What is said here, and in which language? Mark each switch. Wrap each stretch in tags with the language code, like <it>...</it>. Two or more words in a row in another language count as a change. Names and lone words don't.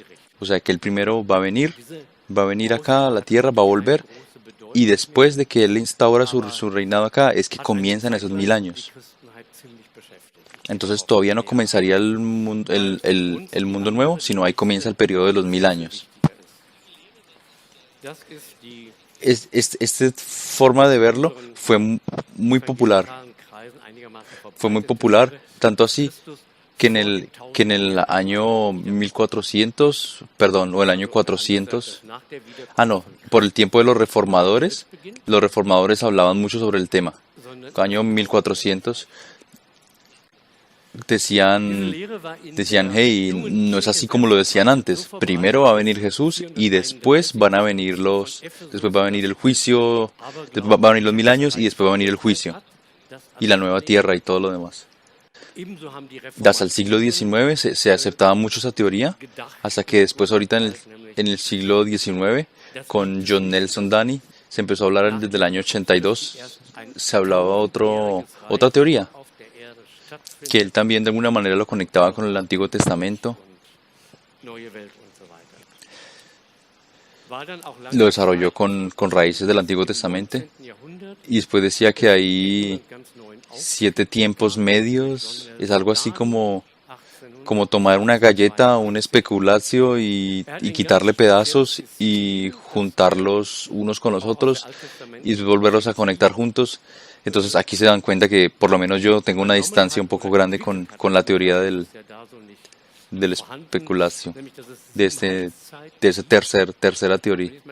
<es>O sea que el primero va a venir acá a la tierra, va a volver, y después de que Él instaura su reinado acá, es que comienzan esos 1000 años. Entonces todavía no comenzaría el mundo nuevo, sino ahí comienza el periodo de los 1000 años.</es> <de>das ist die</de> <es>Esta forma de verlo fue muy popular.</es> <de>evangelikalen Kreisen einigermaßen</de> <es>Fue muy</es> <de>verbreitet</de> <es>popular,</es> <de>wurde.</de> <es>tanto así</es> <de>Christus</de> <es>que en el año 1400, perdón, o el año 400,</es> <de>nach der</de> <es>no,</es> <de>Wiederkunft von</de> <es>por el tiempo de</es> <de>Christus beginnt,</de> <es>los reformadores hablaban mucho sobre el tema.</es> <de>sondern</de> <es>Año 1400</es> <de>diese</de> <es>decían,</es> <de>Lehre war in</de> <es>decían,</es> <de>der</de> <es>hey,</es> <de>jungen</de> <es>no es así</es> <de>Kirche</de> <es>como lo</es> <de>sehr</de> <es>decían</es> <de>verbreitet,</de> <es>antes.</es> <de>so</de> <es>Primero va a venir Jesús y después van a venir después va a venir el juicio, después va a venir los 1000 años y después va a venir el juicio y la nueva tierra y todo lo demás.</es> <de>Ebenso haben die</de> <es>Hasta el siglo XIX se aceptaba mucho esa teoría, hasta que después ahorita en el siglo XIX, con John Nelson Dani, se empezó a hablar desde el año 82, se hablaba otra teoría,</es> <de>auf der Erde stattfindet,</de> <es>que él también de alguna manera lo conectaba con el Antiguo Testamento,</es> <de>neue Welt und so weiter. War dann auch lange</de> <es>lo desarrolló</es> <de>Zeit</de> <es>con raíces del Antiguo</es> <de>im</de> <es>Testamento,</es> <de>19. Jahrhundert</de> <es>y después decía que hay</es> <de>einen ganz neuen</de> <es>7 tiempos medios, es algo así como 1800 tomar una galleta, un especulatio y quitarle pedazos y juntarlos unos con los otros y volverlos a conectar juntos. Entonces aquí se dan cuenta que por lo menos yo tengo una distancia un poco grande con la teoría del especulatio, de esa tercera teoría.</es>